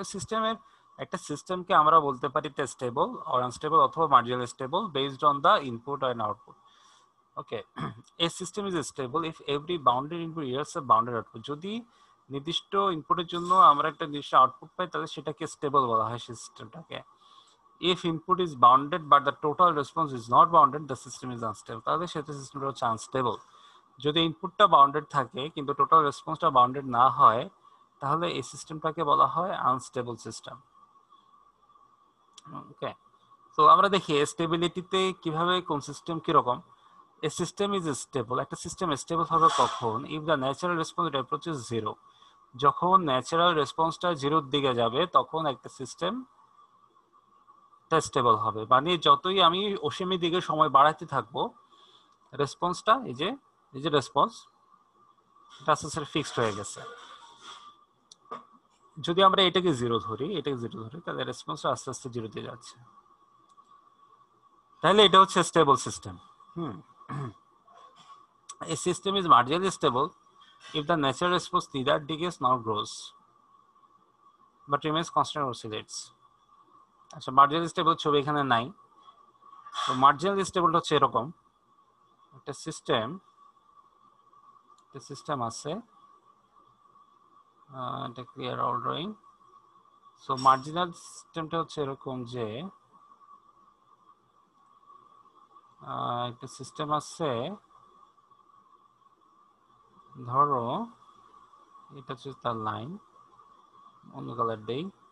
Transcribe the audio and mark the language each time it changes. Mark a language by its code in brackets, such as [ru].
[bn] এই সিস্টেমের একটা সিস্টেমকে আমরা বলতে পারি [en] stable or unstable [bn] অথবা [en] marginal stable based on the input and output. Okay, a system is stable if every bounded input yields a bounded output. [bn] যদি নির্দিষ্ট ইনপুটের জন্য আমরা একটা নির্দিষ্ট আউটপুট পাই তাহলে সেটাকে স্টেবল বলা হয় সিস্টেমটাকে। [en] If input is bounded but the total response is not bounded, the system is unstable. [bn] তাহলে সেটা সিস্টেমটা হচ্ছে আনস্টেবল। যদি ইনপুটটা বাউন্ডেড থাকে কিন্তু টোটাল রেসপন্সটা বাউন্ডেড না হয় তাহলে এই সিস্টেমটাকে বলা হয় আনস্টেবল সিস্টেম। ওকে, তো আমরা দেখি স্টেবিলিটিতে কিভাবে কোন সিস্টেম কিরকম। [en] a system is stable, [bn] একটা সিস্টেম স্টেবল হবে কখন? [en] if the natural response approaches zero, [bn] যখন ন্যাচারাল রেসপন্সটা জিরোর দিকে যাবে তখন একটা সিস্টেম স্টেবল হবে। মানে যতই আমি অসীমের দিকে সময় বাড়াতে থাকবো রেসপন্সটা, এই যে রেসপন্স এটা আস্তে আস্তে ফিক্সড হয়ে গেছে। যদি আমরা এটাকে জিরো ধরি তাহলে রেসপন্সটা আস্তে আস্তে জিরো দিয়ে যাচ্ছে, তাহলে এটা হচ্ছে stable system. [en] A system is marginally stable if the natural response neither decays nor grows but remains constant or oscillates. [bn] আচ্ছা, মার্জিনাল স্টেবল ছবি এখানে নাই। তো মার্জিনাল স্টেবলটা হচ্ছে এরকম, একটা সিস্টেম আছে, এটা [en] Clear all drawing. [bn] So marginal সিস্টেমটা হচ্ছে এরকম যে একটা সিস্টেম আছে, ধরো এটা হচ্ছে তার লাইন, অন্য কালার দেই।